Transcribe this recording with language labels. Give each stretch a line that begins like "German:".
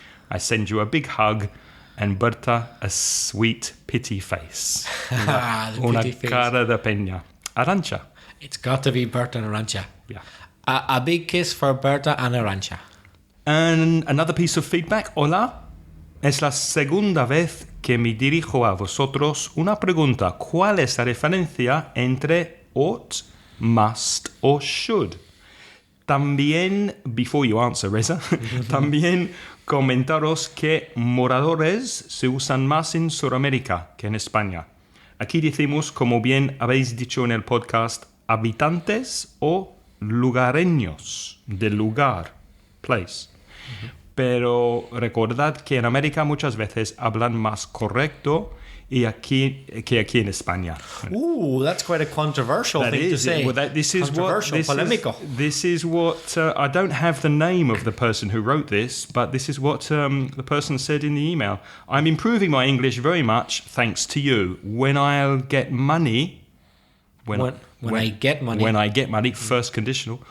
English: I send you a big hug, and Berta a sweet pity face.
Spanish: Una cara de peña. Arantxa.
English: It's got to be Berta and Arantxa. Yeah. A big kiss for Berta and Arantxa. And another piece of feedback.
Spanish: Hola. Es la segunda vez que me dirijo a vosotros una pregunta. ¿Cuál es la diferencia entre ought, must or should? También,
English: before you answer,
Spanish: Reza, también comentaros que moradores se usan más en Sudamérica que en España. Aquí decimos, como bien habéis dicho en el podcast, habitantes o lugareños, del lugar, place. Pero recordad que en América muchas veces hablan más correcto que aquí en España.
English: Ooh, that's quite a controversial thing to say. Well, this is
Spanish: polemico.
English: This is what I don't have the name of the person who wrote this, but this is what the person said in the email. I'm improving my English very much thanks to you. When I'll get money, when I get money, first conditional.